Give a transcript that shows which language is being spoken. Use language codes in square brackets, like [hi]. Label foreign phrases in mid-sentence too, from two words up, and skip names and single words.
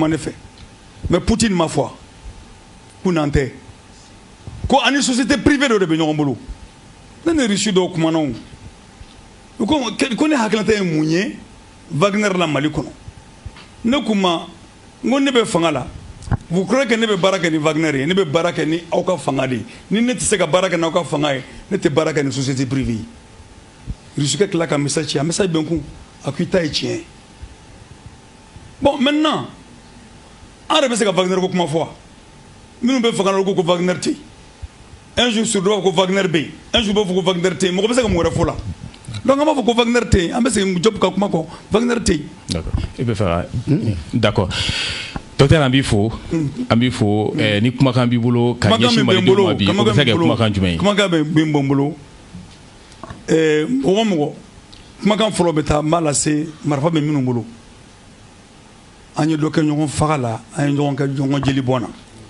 [bm] ne fɛ mais Poutine ma fɔ ko n'an tɛ ko ani [fr] société privée [bm] dɔ de bɛ ɲɔgɔn bolo ne ni Russie dɔw kumana o ko ne hakilinata ye mun ye Wagner la Mali kɔnɔ ne kuma n ko ne bɛ fanga la [fr] vous croyez que [bm] ne bɛ baara kɛ ni Wagner ye ne bɛ baara kɛ ni aw ka fanga de ye ni ne tɛ se ka baara kɛ n'aw ka fanga ye ne tɛ baara kɛ ni [fr] société privée [bm] ye Russie ka tila ka message ci a message bɛ n kun a ko i ta ye tiɲɛ ye [fr] bon maintenant [bm] an yɛrɛ bɛ se ka Wagner ko kuma fɔ wa minnu bɛ fanga la ko Wagner tɛ yen [fr] un jour sur deux [bm] ko Wagner bɛ yen [fr] un jour [bm] b'a fɔ ko Wagner tɛ yen mɔgɔ bɛ se ka mun wɛrɛ fɔ la donc an b'a fɔ ko Wagner tɛ yen an bɛ segin Diop ka kuma kɔ Wagner tɛ yen. D'accord i bɛ fɛ [fr] d'accord docteur [bm] an b'i fo ni kumakan b'i bolo ka ɲɛsin Malidenw ma bi o bɛ se ka kɛ kumakan jumɛn ye. kumakan bɛ n bolo mɔgɔ o mɔgɔ kumakan fɔlɔ bɛ taa n b'a lase marifa bɛ minnu bolo an ye dɔ kɛ ɲɔgɔn faga la an ye ɲɔgɔn kɛ ɲɔgɔn jeli bɔn na